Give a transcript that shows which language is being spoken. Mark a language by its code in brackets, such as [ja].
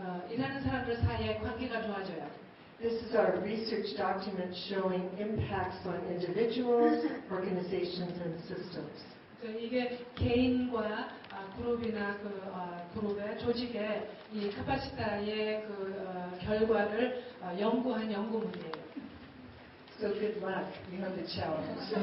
[ko] 일하는 사람들 사이의 관계가 좋아져요. [en] This is our research document showing impacts on individuals, organizations, and systems. [ko] 이게 개인과 그룹이나 그룹의 조직의 이 까빠시따르의 결과를 연구한 연구문이에요. [en] So good luck. You have the challenge.